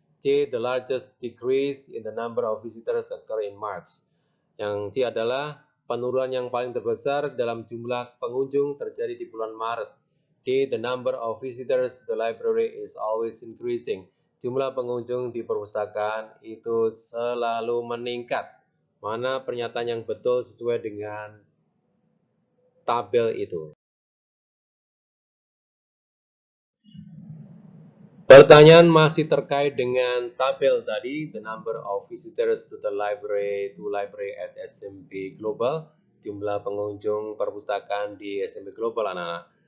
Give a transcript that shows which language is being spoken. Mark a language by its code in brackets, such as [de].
[en] C, the largest decrease in the number of visitors occur in March. [id] Yang C adalah penurunan yang paling terbesar dalam jumlah pengunjung terjadi di bulan Maret. [en] D, the number of visitors to the library is always increasing. [id] Jumlah pengunjung di perpustakaan itu selalu meningkat. Mana pernyataan yang betul sesuai dengan tabel itu? Pertanyaan masih terkait dengan tabel tadi, [en] the number of visitors to the library at SMP Global, [id] jumlah pengunjung perpustakaan di SMP Global, anak-anak.